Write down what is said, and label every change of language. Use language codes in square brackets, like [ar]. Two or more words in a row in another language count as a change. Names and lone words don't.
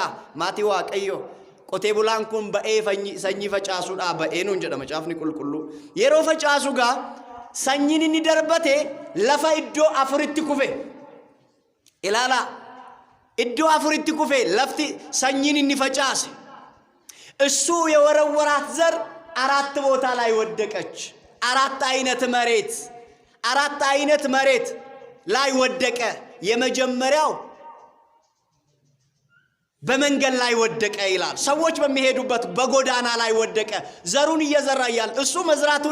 [om] maatii waaqayyo qotee bulaan kun ba'ee sanyii facaasuudhaa ba'ee nuun jedha macaafni qulqulluu. yeroo facaasu gaa sanyiin inni darbate lafa iddoo afuritti kufe. ilaalaa iddoo afuritti kufe lafti sanyiin inni facaase [am] እሱ የወረወራት ዘር 4 ቦታ ላይ ወደቀች። 4 አይነት መሬት ላይ ወደቀ። የመጀመሪያው በመንገድ ላይ ወደቀ ይላል። ሰዎች በሚሄዱበት በጎዳና ላይ ወደቀ። ዘሩን እየዘራ ይያል እሱ መዝራቱን